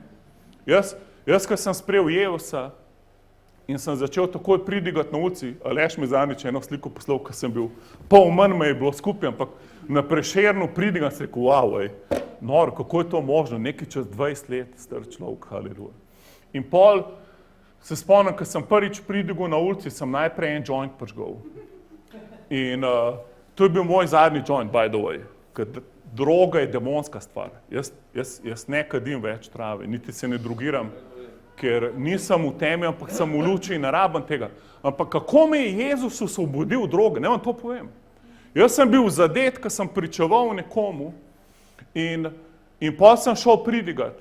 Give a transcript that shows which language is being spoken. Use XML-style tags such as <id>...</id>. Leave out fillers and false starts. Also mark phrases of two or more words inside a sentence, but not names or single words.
<sl>Jaz, ko sem sprejel Jezusa in sem začel takoj pridigati na ulici, Aleš mi zadnjič eno sliko poslal, ko sem bil, pol manj me je bilo skupaj, ampak na Prešernu pridigam, se rekel, wow, noro, kako je to možno, nekaj čez 20 let star človek, haleluja. In pol se spomnim, ko sem prvič pridigal na ulici, sem najprej en joint prižgal. In to je bil moj zadnji joint,</sl> <en>by the way,</en> <sl>ker droga je demonska stvar. Jaz ne kadim več trave, niti se ne drugiram, ker nisem v temi, ampak sem v luči in ne rabim tega. Ampak kako me je Jezus osvobodil droge, ne vam to povem. Jaz sem bil zadet, ko sem pričeval nekomu in potem sem šel pridigati.</sl>